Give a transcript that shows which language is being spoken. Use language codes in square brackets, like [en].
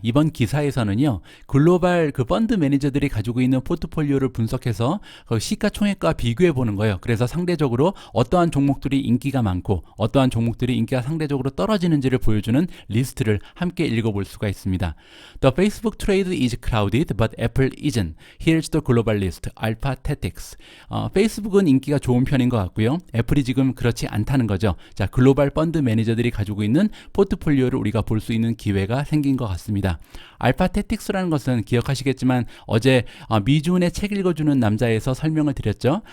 [ko] 이번 기사에서는요, 글로벌 그 펀드 매니저들이 가지고 있는 포트폴리오를 분석해서 그 시가총액과 비교해 보는 거예요. 그래서 상대적으로 어떠한 종목들이 인기가 많고 어떠한 종목들이 인기가 상대적으로 떨어지는지를 보여주는 리스트를 함께 읽어볼 수가 있습니다. [en] The Facebook trade is crowded, but Apple isn't. Here's the global list. Alpha Tactics. [ko] 페이스북은 인기가 좋은 편인 것 같고요. 애플이 지금 그렇지 않다는 거죠. 자, 글로벌 펀드 매니저들이 가지고 있는 포트폴리오를 우리가 볼 수 있는 기회가 생긴 것 같습니다. 알파테틱스라는 것은 기억하시겠지만 어제 미준의 책 읽어주는 남자에서 설명을 드렸죠.